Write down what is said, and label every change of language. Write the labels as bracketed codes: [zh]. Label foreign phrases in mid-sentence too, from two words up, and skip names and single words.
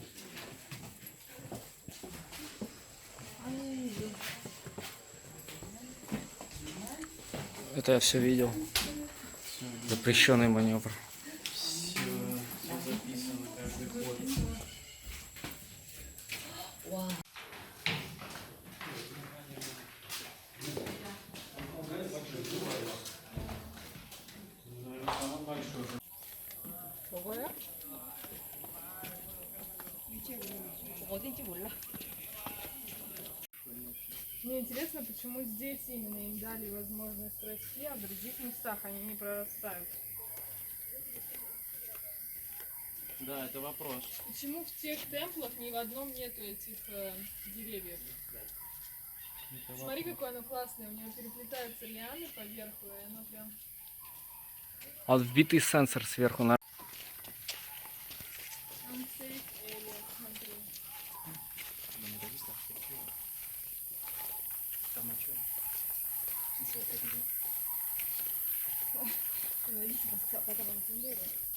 [ru] Это я все видел. Запрещенный маневр. Все записано, каждый ход. [ko] 저거야? 어딘지 몰라. [ru] Мне интересно, почему здесь именно им дали возможность расти, а в других местах они не прорастают. Да, это вопрос. Почему в тех темплах ни в одном нету этих деревьев? Смотри, какое оно классное, у него переплетаются лианы поверху, и оно прям... А вбитый сенсор сверху на... [en] Unsafe area, [ru] смотри. Там о чем? Зависит, потом он тендирует.